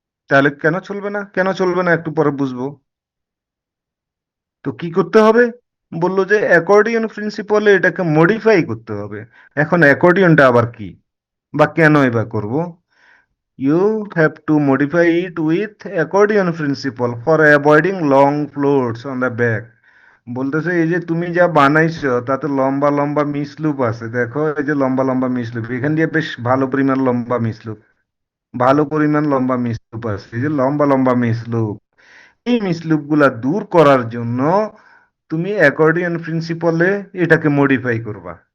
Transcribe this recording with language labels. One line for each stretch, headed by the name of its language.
Bangla: তাহলে কেন চলবে না, কেন চলবে না একটু পরে বুঝবো। তো কি করতে হবে? বললো যে অ্যাকর্ডিয়ন প্রিন্সিপালে এটাকে মডিফাই করতে হবে। এখন অ্যাকর্ডিয়নটা আবার কি বা কেনই বা করব?
English: You have to modify it with accordion principle for avoiding long floats on the back.
Bangla: বলতেছে এই যে তুমি যা বানাইছো তাতে লম্বা লম্বা মিসলুপ আছে, দেখো এই যে লম্বা লম্বা মিসলুপ, এখান দিয়ে বেশ ভালো পরিমাণ লম্বা মিসলুপ, ভালো পরিমাণ লম্বা মিসলুপ আছে, এই যে লম্বা লম্বা মিসলুপ, এই মিসলুপ গুলা দূর করার জন্য তুমি অ্যাকর্ডিয়ন প্রিন্সিপলে এটাকে মডিফাই করবা।